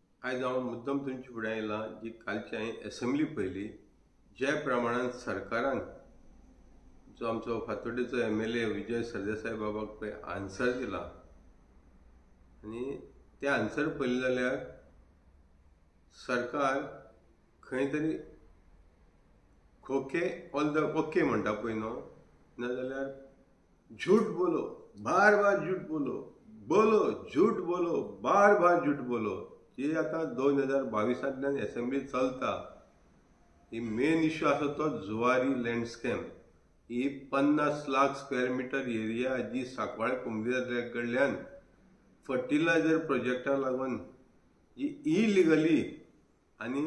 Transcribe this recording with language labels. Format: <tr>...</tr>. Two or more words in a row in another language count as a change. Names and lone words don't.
<kok>आज हांव मुद्दम तुमचे फुडें आयलां जी कालची हांवें असेंब्ली पळयली ज्या प्रमाणान सरकारान जो आमचो फातोड्डेचो MLA विजय सरदेसाय बाबाक पळय आन्सर दिला आनी ते आन्सर पळयलें जाल्यार सरकार खंय तरी खोके ऑल द ओके म्हणटा पळय न्हू नाजाल्यार</kok> <hi>झूठ बोलो बार बार झूठ बोलो</hi> <kok>बोलो झूठ बोलो बार बार झूठ बोलो जी आता 2022 असेंब्ली चलता ही</kok> <en>main issue</en> <kok>आसा तो जुवारी लँडस्केप ही 50 लाख</kok> <en>square metre area</en> <kok>जी सांकवाळे कुंभे कडल्यान फर्टिलायझर प्रोजेक्टा लागून जी इलिगली आनी</kok>